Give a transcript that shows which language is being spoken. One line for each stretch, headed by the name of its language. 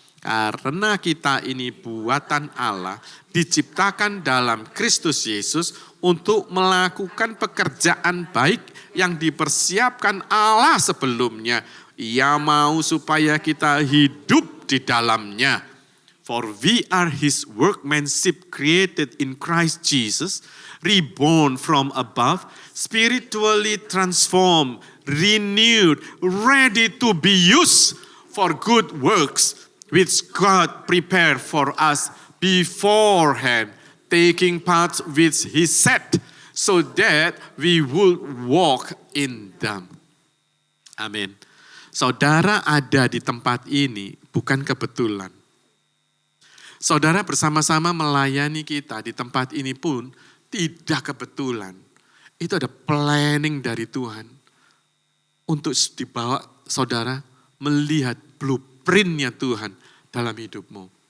Indonesian: Karena kita ini buatan Allah, diciptakan dalam Kristus Yesus untuk melakukan pekerjaan baik yang dipersiapkan Allah sebelumnya. Ia mau supaya kita hidup di dalamnya.
English: For we are His workmanship created in Christ Jesus, reborn from above, spiritually transformed, renewed, ready to be used for good works, which God prepared for us beforehand, taking part which He set, so that we would walk in them.
Indonesian: Amin. Saudara ada di tempat ini bukan kebetulan. Saudara bersama-sama melayani kita di tempat ini pun tidak kebetulan. Itu ada planning dari Tuhan. Untuk dibawa saudara melihat blueprint-nya Tuhan dalam hidupmu.